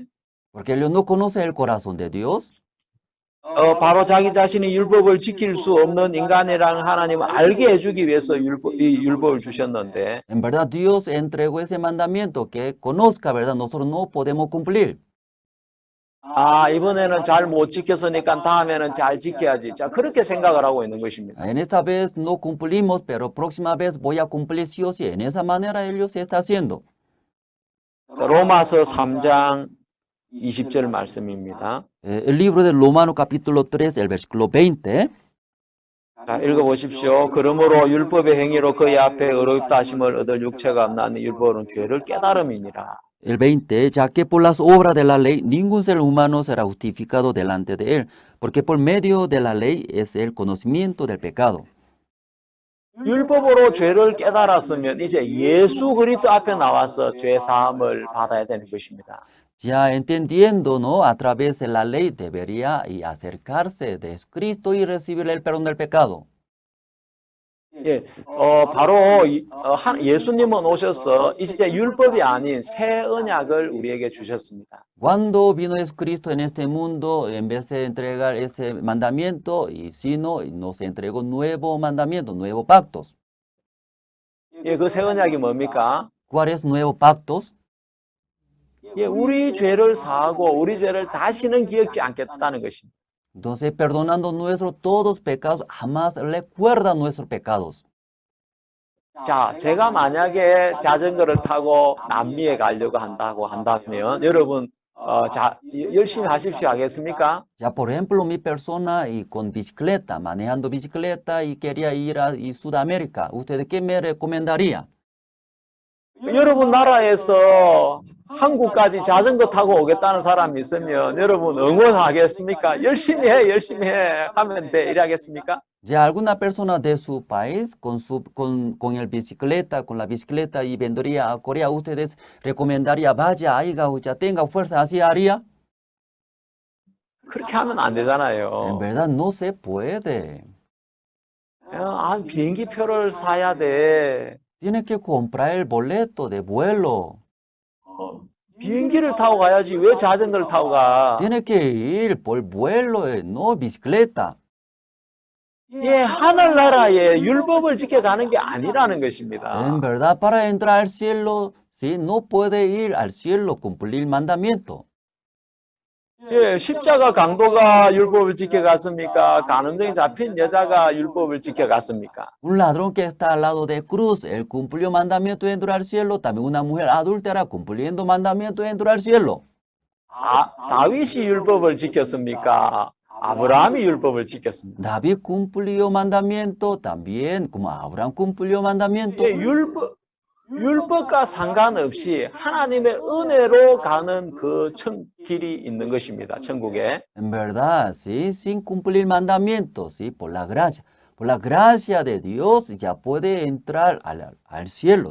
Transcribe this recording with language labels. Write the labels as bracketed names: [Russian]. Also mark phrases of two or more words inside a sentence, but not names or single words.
[Spanish] Porque ellos no conocen el corazón de Dios. [Korean] 바로 자기 자신이 율법을 지킬 수 없는 인간이라는 하나님을 알게 해주기 위해서 이 율법을 주셨는데 [Spanish] En verdad, Dios entregó ese mandamiento que conozca, ¿verdad? Nosotros no podemos cumplir. [Korean] 이번에는 잘 못 지켰으니까 다음에는 잘 지켜야지. 자, 그렇게 생각을 하고 있는 것입니다. [Spanish] En esta vez no cumplimos, pero próxima vez voy a cumplir sí o sí. En esa manera ellos se está haciendo. [Korean] 자, 로마서 3장 20절 말씀입니다. [Spanish] El libro de Romanos capítulo 3, el versículo 20. [Korean] 자, 읽어보십시오. 그러므로 율법의 행위로 그의 앞에 의롭다 하심을 얻을 육체가 없나니 율법은 죄를 깨달음이니라. [Spanish] El 20, ya que por las obras de la ley ningún ser humano será justificado delante de él, porque por medio de la ley es el conocimiento del pecado. [Korean] 율법으로 죄를 깨달았으면 이제 예수 그리스도 앞에 나와서 죄 사함을 받아야 되는 것입니다. [Spanish] Ya entendiendo, ¿no? A través de la ley debería acercarse de Cristo y recibir el perdón del pecado. [Korean] 예, 바로 예수님은 오셔서 이제 율법이 아닌 새 언약을 우리에게 주셨습니다. [Spanish] Cuando vino Jesucristo en este mundo, en vez de entregar ese mandamiento, y sino nos entregó nuevo mandamiento, nuevos pactos. [Korean] 예, 그 새 언약이 뭡니까? [Spanish] ¿Cuáles nuevos pactos? [Korean] 예, 우리 죄를 사하고 우리 죄를 다시는 기억지 않겠다는 것입니다. [Spanish] Entonces, perdonando nuestros todos pecados, jamás recuerda nuestros pecados. [Korean] 자, 제가 만약에 자전거를 타고 남미에 가려고 한다면 여러분 열심히 하십시오 하겠습니까? [Spanish] Ya, por ejemplo, mi persona y con bicicleta, manejando bicicleta y quería ir a Sudamérica, ¿usted qué me recomendaría? [Korean] 여러분 나라에서 한국까지 자전거 타고 오겠다는 사람이 있으면 여러분 응원하겠습니까? 열심히 해 하면 돼 이래야겠습니까? [Spanish] Ya alguna persona de su país con la bicicleta y vendría a Corea, ¿ustedes recomendaría vaya, haya, ya tenga fuerza, así haría? [Korean] 그렇게 하면 안 되잖아요. [Spanish] En verdad no se puede. [Korean] 비행기 표를 사야 돼. [Spanish] Tiene que comprar el boleto de vuelo. [Korean] 비행기를 타고 가야지 왜 자전거를 타고 가? [Spanish] Tiene que ir por vuelo, no bicicleta. [Korean] 예, 하늘나라에 율법을 지켜가는 게 아니라는 것입니다. [Spanish] En verdad, para entrar al cielo, sí, no puede ir al cielo cumplir el mandamiento. [Korean] 예, 십자가 강도가 율법을 지켜갔습니까? 간음병이 잡힌 여자가 율법을 지켜갔습니까? [Spanish] Un ladrón que está al lado de cruz, él cumplió mandamiento y entró al cielo. También una mujer adúltera cumpliendo mandamiento y entró al cielo. [Korean] 다윗이 율법을 지켰습니까? 아브라함이 율법을 지켰습니다. [Spanish] David cumplió mandamiento también, como Abraham cumplió mandamiento. [Korean] 예, 율법과 상관없이 하나님의 은혜로 가는 그 길이 있는 것입니다. 천국에. [Spanish] En verdad, sí, sin cumplir mandamientos, sí, por la gracia de Dios ya puede entrar al cielo.